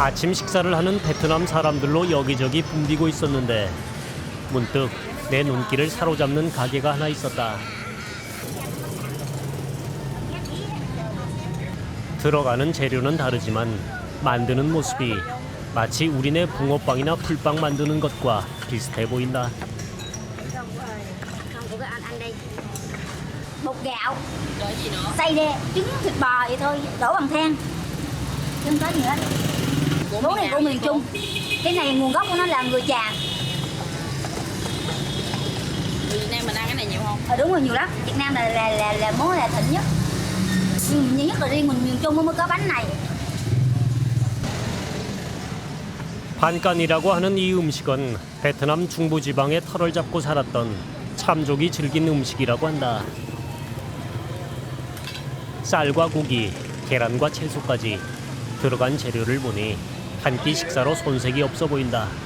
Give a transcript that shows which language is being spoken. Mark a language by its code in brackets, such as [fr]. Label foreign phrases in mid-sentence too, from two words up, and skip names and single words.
[ko] 아침 식사를 하는 베트남 사람들로 여기저기 붐비고 있었는데 문득 내 눈길을 사로잡는 가게가 하나 있었다. 들어가는 재료는 다르지만 만드는 모습이 마치 우리네 붕어빵이나 풀빵 만드는 것과 비슷해 보인다. [vi] Bột gạo, xay đe, trứng thịt bò vậy thôi, đổ bằng than, chứ không có gì hết. Món này của miền Trung, cái này nguồn gốc của nó là người Trà. Người Việt Nam mình ăn cái này nhiều không? Đúng rồi, nhiều lắm. Việt Nam là món là thịnh nhất. Nhưng nhất là riêng mình miền Trung mới có bánh này. [ko] 반깐이라고 하는 이 음식은 베트남 중부지방의 털을 잡고 살았던 참족이 즐긴 음식이라고 한다. 쌀과 고기, 계란과 채소까지 들어간 재료를 보니 한 끼 식사로 손색이 없어 보인다.